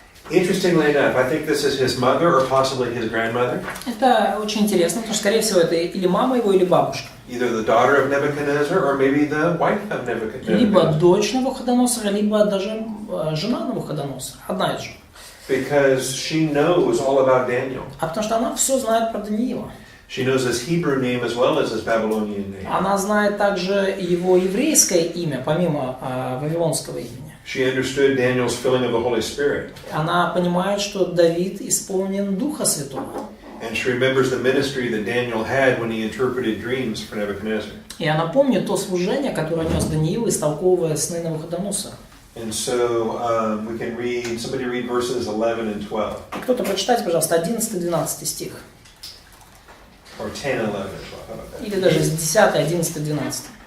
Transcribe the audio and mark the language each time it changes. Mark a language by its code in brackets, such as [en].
[en] Interestingly enough, I think this is his mother or possibly his grandmother. [ru] Это очень интересно, потому что, скорее всего, это или мама его, или бабушка. [en] Either the daughter of Nebuchadnezzar or maybe the wife of Nebuchadnezzar. [ru] Либо дочь Навуходоносора, либо даже жена Навуходоносора. Одна из жен. [en] Because she knows all about Daniel. [ru] А потому что она все знает про Даниила. [en] She knows his Hebrew name as well as his Babylonian name. [ru] Она знает также его еврейское имя, помимо вавилонского имени. [en] She understood Daniel's filling of the Holy Spirit. [ru] Она понимает, что Давид исполнен Духа Святого. [en] And she remembers the ministry that Daniel had when he interpreted dreams for Nebuchadnezzar. [ru] И она помнит то служение, которое нес Даниил, истолковывая сны Навуходоносора. [en] And so we can read, somebody read verses 11 and 12. [ru] Кто-то прочитайте, пожалуйста, 11-12 стих. [en] Or 10, 11, and 12. [ru] Или даже с 10, 11, 12.